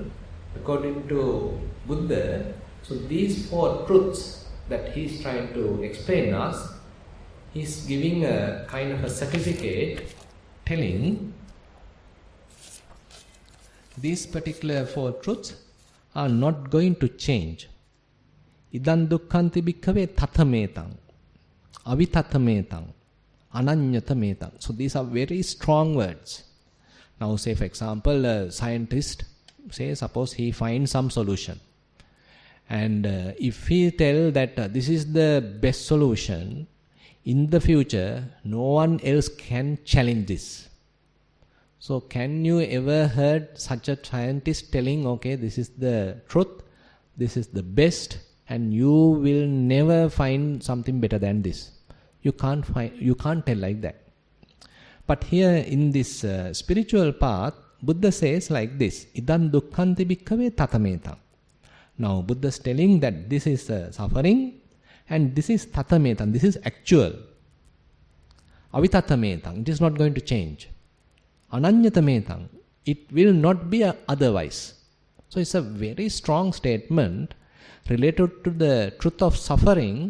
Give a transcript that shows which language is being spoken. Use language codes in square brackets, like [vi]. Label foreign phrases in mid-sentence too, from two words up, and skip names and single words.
[en] According to Buddha, so these four truths that he's trying to explain us, he's giving a kind of a certificate telling these particular four truths are not going to change. [pi] Idan dukkhanti bhikkhave tathametang, avitatametang, ananyatametang. [en] So these are very strong words. Now say for example, a scientist, say suppose he finds some solution. And if he tell that this is the best solution, in the future, no one else can challenge this. So can you ever heard such a scientist telling, okay, this is the truth, this is the best, and you will never find something better than this? You can't tell like that. But here in this spiritual path, Buddha says like this, [pi] Idan dukkhanti bhikkhave tatametang. [en] Now Buddha is telling that this is suffering and this is tatametang, this is actual. Avitatametang, it is not going to change. Ananyatametang, it will not be otherwise. So it's a very strong statement related to the truth of suffering.